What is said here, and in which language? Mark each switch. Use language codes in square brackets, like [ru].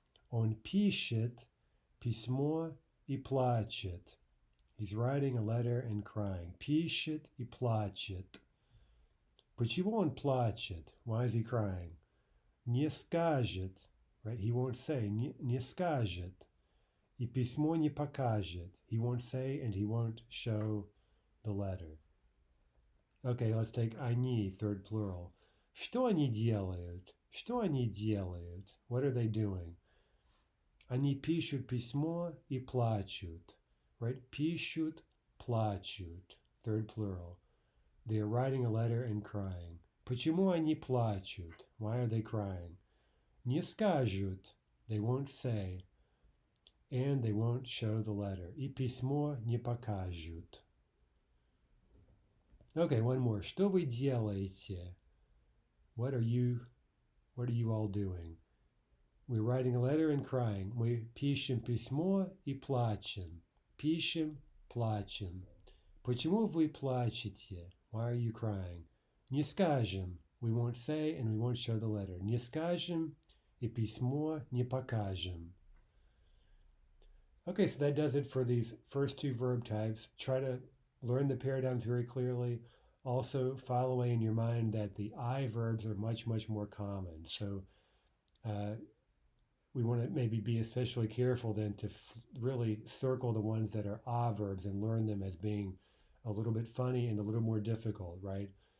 [ru] Он пишет письмо и плачет. [en] He's writing a letter and crying. [ru] Пишет и плачет. Почему он плачет? [en] Why is he crying? [ru] Не скажет, right? [en] He won't say. [ru] Не скажет. И письмо не покажет. [en] He won't say and he won't show the letter. Okay, let's take они, third plural. [ru] Что они делают? Что они делают? [en] What are they doing? [ru] Они пишут письмо и плачут. [en] Right? [ru] Пишут, плачут. [en] Third plural. They are writing a letter and crying. [ru] Почему они плачут? [en] Why are they crying? [ru] Не скажут. [en] They won't say. And they won't show the letter. [ru] И письмо не покажут. [en] Okay, one more. [ru] Что вы делаете? [en] What are you all doing? We're writing a letter and crying. [ru] Мы пишем письмо и плачем. Пишем, плачем. Почему вы плачете? [en] Why are you crying? [ru] Не скажем. [en] We won't say and we won't show the letter. [ru] Не скажем и письмо не покажем. [en] Okay, so that does it for these first two verb types. Try to learn the paradigms very clearly. Also, file away in your mind that the I-verbs are much, much more common. So we want to maybe be especially careful then to really circle the ones that are A-verbs and learn them as being a little bit funny and a little more difficult, right?